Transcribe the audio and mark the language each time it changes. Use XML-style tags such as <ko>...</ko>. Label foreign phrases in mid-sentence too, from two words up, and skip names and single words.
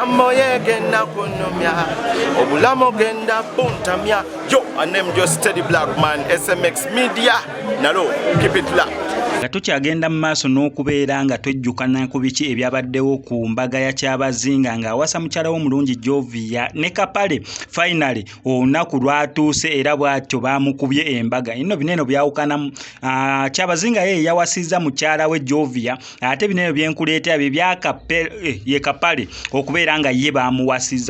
<lg>moye genda kunomya obulamo genda puntamya.</lg> <en>Yo, I name just Steady Black Man, SMX Media. Nalo, keep it locked.</en> <lg>Tukyagenda mu maaso n'okubeera nga twejjukana ku biki ebyabaddewo ku mbaga ya Kyabazinga ng'awasa mukyala w'omulungi Jovia ne Kapale. Finally olunaku lwatuuse era bw'atyo baamukubye embaga. Inno bineno byawukanamu. Kyabazinga ye yawasizza mukyala we Jovia, ate bineno byenkuleeta bye bya Kapale okubeera nga ye baamuwasizza.</lg>